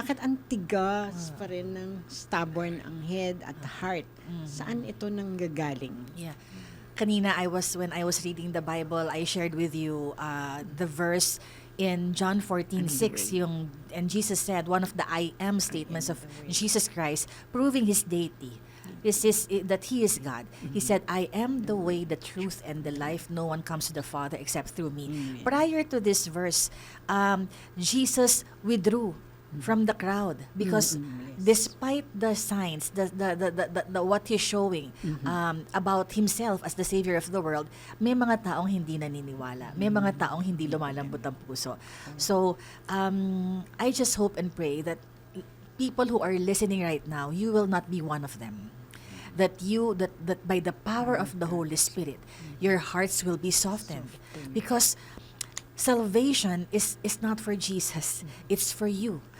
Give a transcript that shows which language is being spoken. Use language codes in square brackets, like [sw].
[tl] Bakit ang tigas pa rin ng stubborn ang head at heart? Saan ito nanggagaling? [en] Yeah. Kanina when I was reading the Bible, I shared with you the verse in John 14:6, and Jesus said one of the I am statements of Jesus Christ, proving his deity. that He is God. He said, I am the way, the truth, and the life. No one comes to the Father except through me. Prior to this verse, Jesus withdrew from the crowd because despite the signs, the what He's showing about Himself as the Savior of the world, [tl] may mga taong hindi naniniwala. May mga taong hindi lumalambot ang puso. [en] So, I just hope and pray that people who are listening right now, you will not be one of them. That by the power of the Holy Spirit, your hearts will be softened. Because salvation is not for Jesus. It's for you.